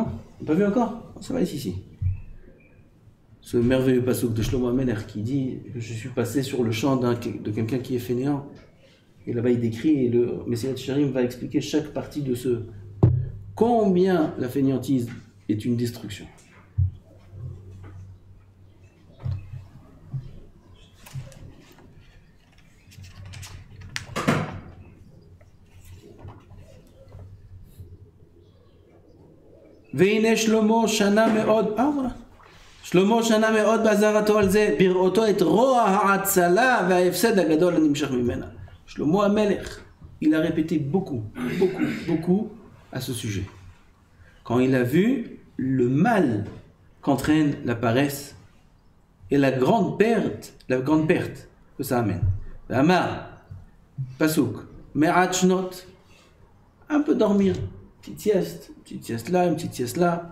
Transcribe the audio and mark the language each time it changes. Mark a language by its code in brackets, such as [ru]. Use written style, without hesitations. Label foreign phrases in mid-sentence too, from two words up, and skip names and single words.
[fr] On n'a pas vu encore? Ça va ici. Ce merveilleux passouk de Shlomo Amelech qui dit que je suis passé sur le champ de quelqu'un qui est fainéant. Et là-bas il décrit, et le Messilat Sharim va expliquer chaque partie de ce combien la fainéantise est une destruction. [he] והנה שלמה שנה מאוד, voilà. שלמה שנה מאוד בעזרתו על זה, בראותו את רוע ההצלה וההפסד הגדול הנמשך ממנה. [fr] Shlomo HaMelech, il a répété beaucoup à ce sujet. Quand il a vu le mal qu'entraîne la paresse et la grande perte que ça amène. [he] אמר, פסוק, מעט שנות, [fr] un peu dormir, une petite sieste là, une petite sieste là.